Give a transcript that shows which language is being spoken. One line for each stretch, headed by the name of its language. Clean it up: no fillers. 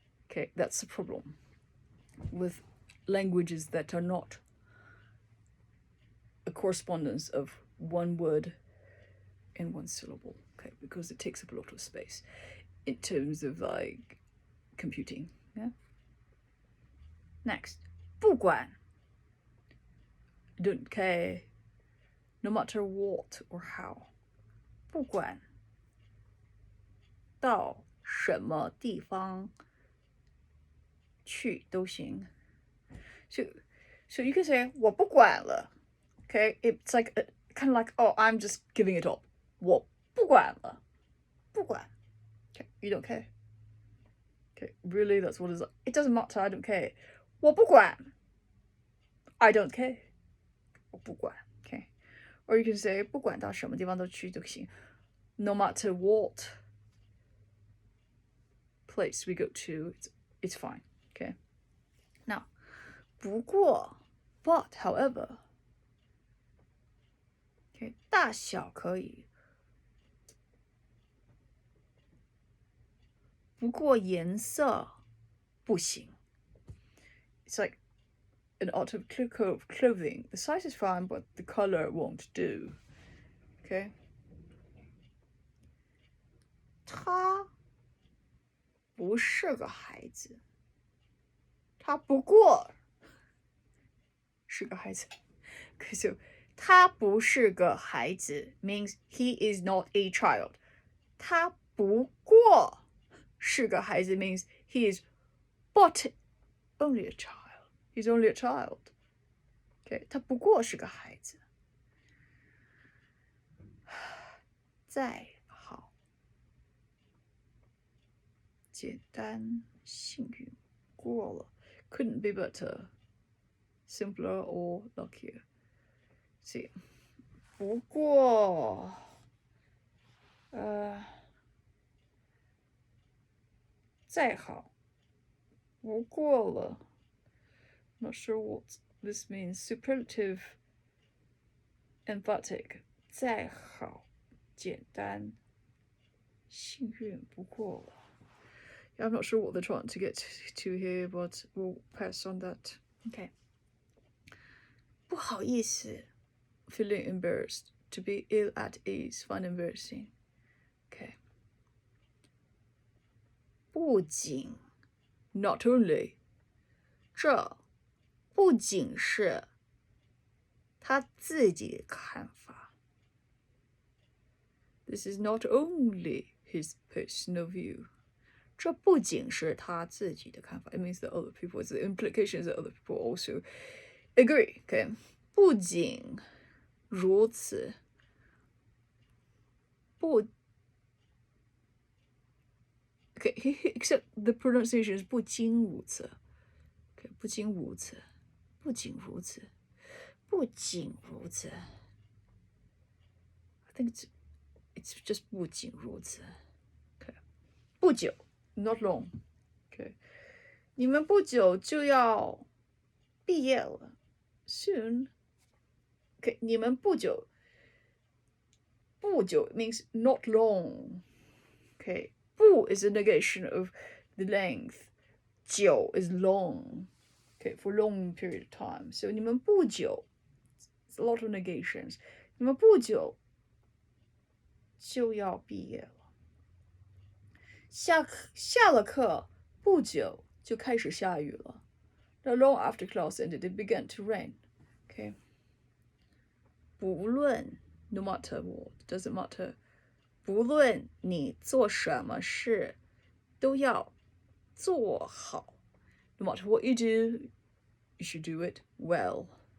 English: Okay, that's the problem with languages that are not a correspondence of 1 word and 1 syllable, okay, because it takes up a lot of space in terms of like computing, Yeah. Next, 不管 don't care, no matter what or how.
Chinese: 不管到什么地方去都行。
English: So you can say
Chinese: 我不管了。
English: Okay, it's like kind of like, oh, I'm just giving it up.
Chinese: 我不管了，不管。
English: Okay, you don't care. Okay, really, that's what it is. It doesn't matter. I don't care.
Chinese: 我不管。
English: I don't care. 我不管。 Okay, or you can say
Chinese: 不管到什么地方都去都行。
English: No matter what place we go to, it's fine. Okay. Now, 不过 but however.
Chinese: Okay, 大小可以。不过颜色不行。
English: It's like an article of clothing. The size is fine, but the color won't do. Okay.
Chinese: 他不是个孩子。他不过是个孩子。
English: Okay, so
Chinese: 他不是个孩子
English: means he is not a child.
Chinese: 他不过是个孩子
English: means he is but only a child. He's only a child.
Chinese: Okay, 他不过是个孩子。再好，简单，幸运，过了。
English: Couldn't be better, simpler or luckier.
Chinese: See, 不过，再好，不过了。
English: Not sure what this means. Superlative, emphatic.
Chinese: 再好，简单，幸运，不过了。
English: Yeah, I'm not sure what they're trying to get to here, but we'll pass on that. Okay. 不好意思 feeling embarrassed. To be ill at ease, find embarrassing. Okay.
Chinese: 不仅
English: not only
Chinese: 这不仅是他自己的看法。
English: This is not only his personal view.
Chinese: 这不仅是他自己的看法。
English: It means that other people, the implication is that other people also agree. Okay.
Chinese: 不仅如此，不 Okay, except the pronunciation is 不仅如此。 Okay, 不仅如此，不仅如此，不仅如此。
English: I think it's just
Chinese: 不仅如此。
English: Okay, 不久 not long.
Chinese: Okay, 你们不久就要毕业了 soon.
English: Okay, 你们不久means not long. Okay, 不 is a negation of the length. 久 is long. Okay, for a long period of time. So 你们不久 it's a lot of negations.
Chinese: 你们不久就要毕业了。下了课不久就开始下雨了。
English: Not long after class ended, it began to rain. Okay. 不论 no matter what, doesn't matter.
Chinese: 不论你做什么事，都要做好。
English: No matter what you do, you should do it well.